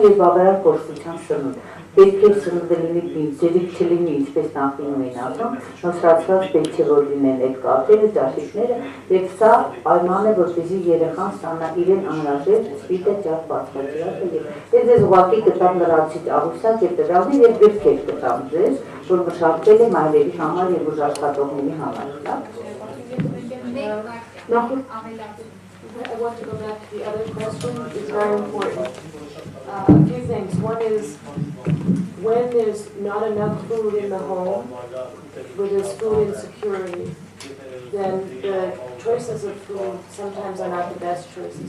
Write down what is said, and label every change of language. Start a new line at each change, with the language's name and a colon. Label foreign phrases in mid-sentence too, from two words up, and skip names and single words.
Armenian: եւ բավարար կորսության սնունդ։ Պետք է սնունդը լինի ջրիկ չլինի, ինչպես նախինում էին ասում, նոսրացված պետք է որ լինեն այդ կաթերը, ճաշիկները, եւ սա պայման է, որպեսզի երեխան ստանա իրեն անհրաժեշտ սպիտը ճաշ բացվածքը։ Ես ձեզ ուղղակի կտամ լրացիչ աղյուսակ եւ տվյալներ եւ գրքեր կտամ ձեզ, որ մշակվել է մայրերի համար եւ աշխատողների համար։
English: I want to go back to the other question. It's very important. A few things. One is when there's not enough food in the home, where there's food insecurity, then the choices of food sometimes are not the best choices.